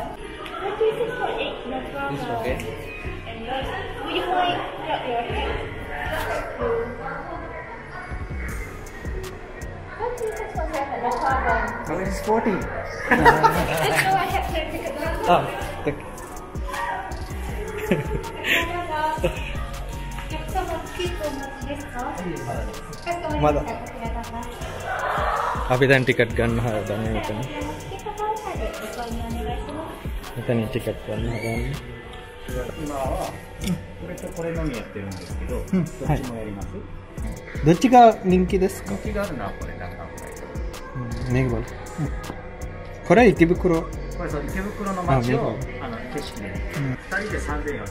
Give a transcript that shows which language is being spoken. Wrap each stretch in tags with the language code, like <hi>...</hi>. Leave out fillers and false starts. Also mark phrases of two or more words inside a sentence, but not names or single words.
<en>36.8, no problem. It's okay. And then we might drop your head. 36.7, no problem. No, it's 40. Let's go ahead and take a look. Ah, thank you.</en> <si>මද අපි දැන් ටිකට් ගන්න හදන්නේ මෙතන. මෙතන ටිකට් ගන්න හදන්නේ.</si> <ja>これとこれのみやってるんですけど、どっちもやります？どっちが人気ですか？人気があるのはこれだからこれ。ねぎば。これ池袋。これそう池袋の街を景色で、2人で3400円。</ja>